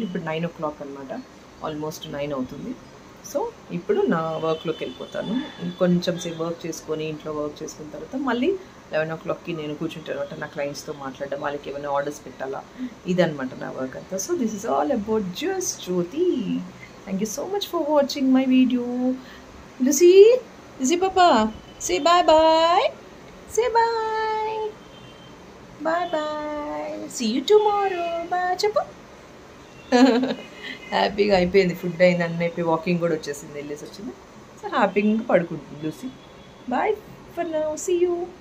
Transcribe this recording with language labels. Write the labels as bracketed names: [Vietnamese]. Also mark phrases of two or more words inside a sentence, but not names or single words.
[Telugu] ఇప్పుడు 9 o'clock అనమాట, ఆల్మోస్ట్ 9 అవుతుంది. సో ఇప్పుడు నా వర్క్లోకి వెళ్ళిపోతాను. కొంచెం సేపు వర్క్ చేసుకొని ఇంట్లో వర్క్ చేసుకున్న తర్వాత మళ్ళీ 11 o'clockకి నేను కూర్చుంటాను అనమాట, నా క్లయింట్స్తో మాట్లాడడం, వాళ్ళకి ఏమైనా ఆర్డర్స్ పెట్టాలా, ఇదనమాట నా వర్క్ అంతా. [English] So this is all about just Jyothi. Thank you so much for watching my video. Lucy Papa, say bye. Say bye. Bye. See you tomorrow. Bye, Chappa. [Telugu] హ్యాపీగా అయిపోయింది, ఫుడ్ అయింది అన్నీ అయిపోయి వాకింగ్ కూడా వచ్చేసింది, వెళ్ళేసి వచ్చింది. సో హ్యాపీగా పడుకుంటుంది లూసీ. [English] Bye for now, see you.